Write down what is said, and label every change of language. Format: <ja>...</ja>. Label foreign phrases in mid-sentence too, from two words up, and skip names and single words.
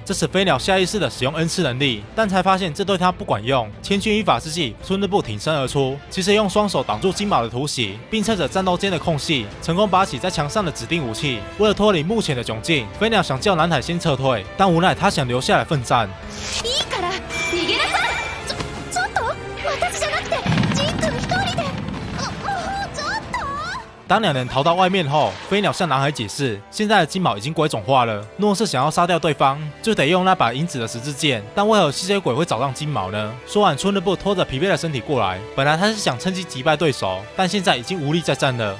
<zh>这使飞鸟下意识的使用恩赐能力，但才发现这对他不管用。千钧一发之际，春日部挺身而出，其实用双双手挡住金毛的突袭，并趁着战斗间的空隙，成功拔起在墙上的指定武器。为了脱离目前的窘境，飞鸟想叫南海先撤退，但无奈他想留下来奋战。</zh> <ja>いいから逃げなさい。ちょっと私じゃなくてジン君一人で。もうちょっと。</ja> <zh>当两人逃到外面后，飞鸟向南海解释，现在的金毛已经鬼种化了，若是想要杀掉对方，就得用那把银子的十字剑。但为何吸血鬼会找上金毛呢？说完，春日部拖着疲惫的身体过来，本来他是想趁机击败对手，但现在已经无力再战了。</zh>